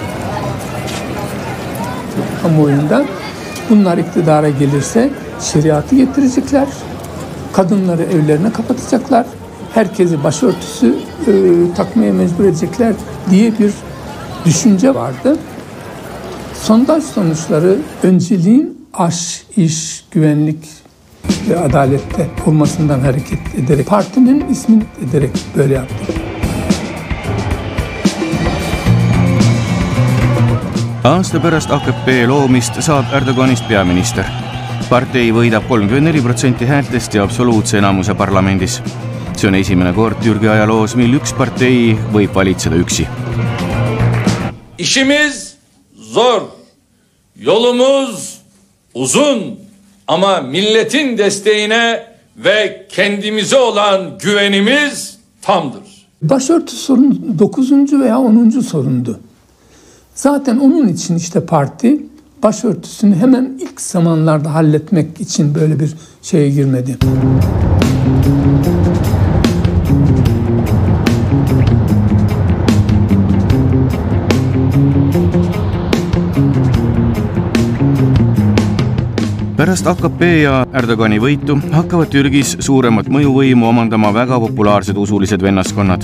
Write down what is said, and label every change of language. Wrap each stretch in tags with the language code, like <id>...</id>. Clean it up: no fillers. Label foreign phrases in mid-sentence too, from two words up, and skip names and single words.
<tr>Kamuoyunda bunlar iktidara gelirse şeriatı getirecekler, kadınları evlerine kapatacaklar, herkesi başörtüsü takmaya mecbur edecekler diye bir düşünce vardı. Sondaj sonuçları önceliğin aş, iş, güvenlik ve adalette olmasından hareket ederek, partinin ismini ederek böyle yaptı.</tr> <et>Aasta pärast AKP loomist saab Erdoganist peaminister. Partei võidab 34% häältest ja absoluutse enamuse parlamendis. See on esimene kord Türgi ajaloos, mil üks partei võib valitseda üksi.</et> <tr>İşimiz zor, yolumuz uzun ama milletin desteğine ve kendimize olan güvenimiz tamdır. Başörtü sorunu 9. veya 10. sorundu. Zaten onun için işte parti başörtüsünü hemen ilk zamanlarda halletmek için böyle bir şeye girmedi.</tr> <et>Pärast AKP ja Erdogani võitu hakkavad Türgis suuremat mõjuvõimu omandama väga populaarsed usulised vennaskonnad.</et>